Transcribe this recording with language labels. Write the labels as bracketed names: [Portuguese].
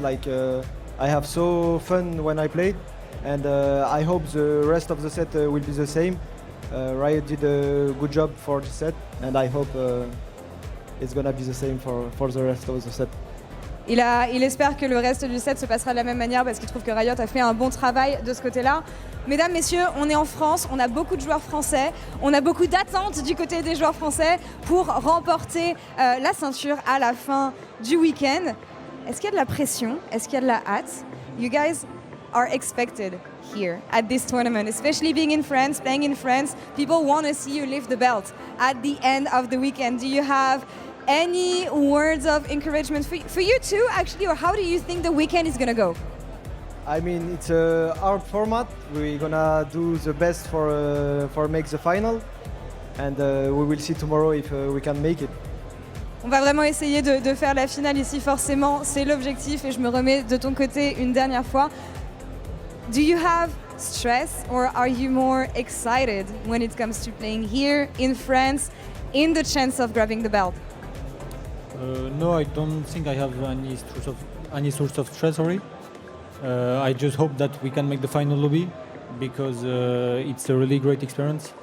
[English] Like I have so fun when I played, and I hope the rest of the set will be the same. Riot did a good job for the set, and I hope it's gonna be the same for the rest of the set. [French] Il espère que le reste du set se passera de la même manière parce qu'il trouve que Riot a fait un bon travail de ce côté-là. Mesdames, messieurs, on est en France, on a beaucoup de joueurs français, on a beaucoup d'attentes du côté des joueurs français pour remporter la ceinture à la fin du week-end. Est-ce qu'il y a de la pression? Est-ce qu'il y a de la hâte? [English] You guys are expected here at this tournament, especially being in France, playing in France. People want to see you lift the belt at the end of the weekend. Do you have any words of encouragement for you too, actually, or how do you think the weekend is going to go? I mean, it's a hard format. We're gonna do the best for make the final, and we will see tomorrow if we can make it. [French] On va vraiment essayer de faire la finale ici, forcément, c'est l'objectif, et je me remets de ton côté une dernière fois. [English] Do you have stress, or are you more excited when it comes to playing here in France, in the chance of grabbing the belt? No, I don't think I have any source of stress. Sorry. I just hope that we can make the final lobby because it's a really great experience.